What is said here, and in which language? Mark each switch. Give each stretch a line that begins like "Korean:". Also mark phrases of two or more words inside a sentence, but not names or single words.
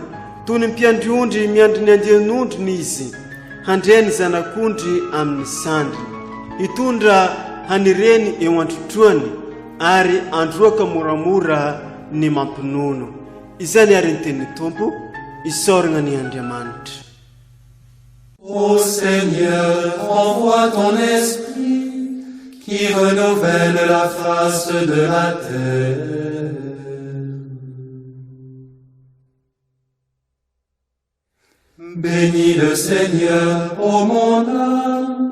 Malagasy: Toy ny mpiandriondry miandry ny andianondriny izy, handray ny zanak'ondry amin'ny sandry. Itondra hanireny eo antrotroany, ary androaka moramora ny mampinono. Izany ary ny tenin'ny Tompo, isoragna ny Andriamanitra.
French: Ô Seigneur, envoie ton esprit qui renouvelle la face de la terre. Bénis le Seigneur, ô mon âme.